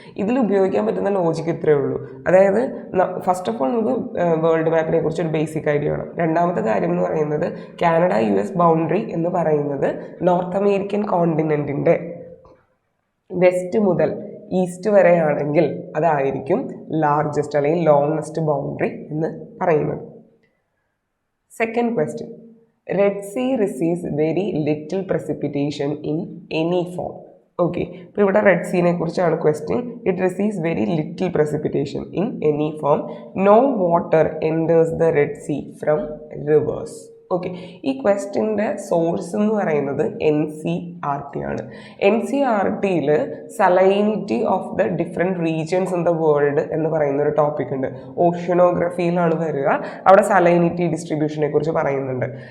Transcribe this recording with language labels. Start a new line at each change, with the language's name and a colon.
Malayalam: ഇതിൽ ഉപയോഗിക്കാൻ പറ്റുന്ന ലോജിക്ക് ഇത്രയേ ഉള്ളൂ. അതായത് ഫസ്റ്റ് ഓഫ് ഓൾ നമുക്ക് വേൾഡ് മാപ്പിനെ കുറിച്ച് ഒരു ബേസിക് ഐഡിയ വേണം. രണ്ടാമത്തെ കാര്യം എന്ന് പറയുന്നത് കാനഡ US ബൗണ്ടറി എന്ന് പറയുന്നത് നോർത്ത് അമേരിക്കൻ കോണ്ടിനെൻറ്റിൻ്റെ വെസ്റ്റ് മുതൽ ഈസ്റ്റ് വരെയാണെങ്കിൽ അതായിരിക്കും ലാർജസ്റ്റ് അല്ലെങ്കിൽ ലോങ്സ്റ്റ് ബൗണ്ടറി എന്ന് പറയുന്നത്.
English: Second question, Red Sea receives very little precipitation in any form.
Malayalam: Okay, ഇപ്പോൾ ഇവിടെ റെഡ് സീനെ കുറിച്ചാണ് question.
English: It receives very little precipitation in any form. No water enters the Red Sea from rivers.
Malayalam: Okay, ഈ ക്വസ്റ്റ്യൻ്റെ source എന്ന് പറയുന്നത് NCERT ആണ്. NCERTയിൽ salinity of the different regions in the world എന്ന് പറയുന്ന ഒരു ടോപ്പിക് ഉണ്ട്. ഓഷ്യനോഗ്രഫിയിലാണ് വരിക. അവിടെ സലൈനിറ്റി ഡിസ്ട്രിബ്യൂഷനെ കുറിച്ച് പറയുന്നുണ്ട്.